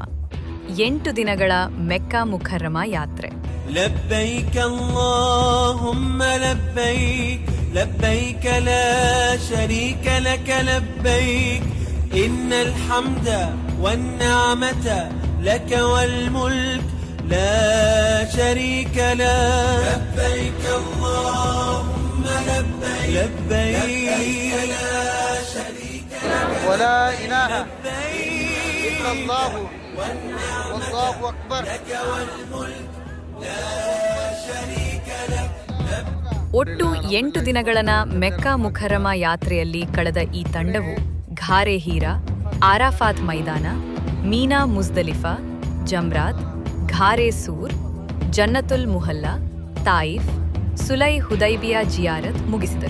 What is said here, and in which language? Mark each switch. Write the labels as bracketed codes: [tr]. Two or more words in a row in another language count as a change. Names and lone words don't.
[kn] 8 ದಿನಗಳ ಮೆಕ್ಕಾ ಮುಕರ್ರಮ ಯಾತ್ರೆ. [ar] لبيك اللهم لبيك لبيك لا شريك لك لبيك إن الحمد والنعمة لك والملك لا شريك له لبيك اللهم لبيك لبيك لا شريك لك ولا إله إلا الله والله أكبر لك والملك لا شريك لك. [kn] ಒಟ್ಟು 8 ದಿನಗಳನ ಮೆಕ್ಕಾ ಮುಕರ್ರಮ ಯಾತ್ರೆಯಲ್ಲಿ ಕಳೆದ ಈ ತಂಡವು ಘಾರೆ ಹೀರಾ, ಆರಾಫಾತ್ ಮೈದಾನ, ಮೀನಾ ಮುಜ್ದಲಿಫಾ, ಜಮ್ರಾತ್, ಘಾರೆ ಸೂರ್, ಜನ್ನತುಲ್ ಮುಹಲ್ಲಾ, ತಾಯಿಫ್, ಸುಲೈ ಹುದೈಬಿಯಾ ಜಿಯಾರತ್ ಮುಗಿಸಿದರು.